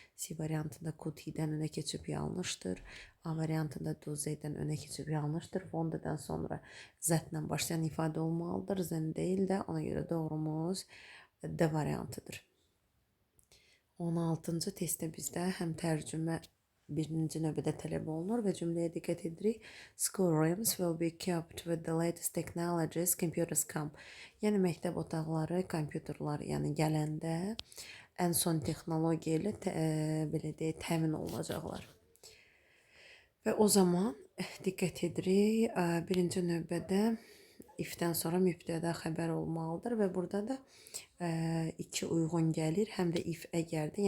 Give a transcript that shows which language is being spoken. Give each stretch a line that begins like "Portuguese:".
Azerbaijani: C variantında could he-dən önə keçib yanlışdır. A variantında do Z-dən önə keçib yanlışdır. Wonder'dan sonra Z-lə başlayan ifadə olmalıdır. Z deyil də, ona görə doğrumuz D variantıdır. 16-cı testdə bizdə həm tərcümə birinci növbədə tələb olunur və cümləyə diqqət edirik.
English: Schoolrooms will be equipped with the latest technologies, computers come.
Azerbaijani: Yəni məktəb otaqları, kompüterlər yəni gələndə ən son texnologiya ilə belə deyək, təmin olunacaqlar. Və o zaman diqqət edirik, birinci növbədə if-dən sonra mübtəda xəbər olmalıdır və burada da iki uyğun gəlir, həm də if əgərdir.